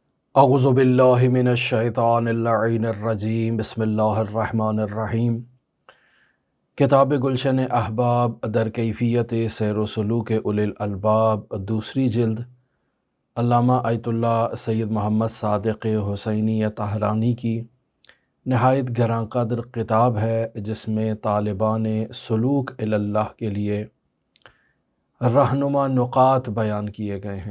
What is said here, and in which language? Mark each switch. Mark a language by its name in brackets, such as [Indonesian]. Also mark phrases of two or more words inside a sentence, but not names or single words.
[Arabic] اعوذ باللہ من الشیطان اللعین الرجیم بسم اللہ الرحمن الرحیم۔ [Urdu] کتاب گلشن احباب در کیفیت سیر و سلوک اولی الالباب، دوسری جلد، علامہ آیت اللہ سید محمد صادق حسینی طاہرانی کی نہایت گراں قدر کتاب ہے، جس میں طالبان سلوک الی اللہ کے لیے رہنما نقاط بیان کیے گئے ہیں۔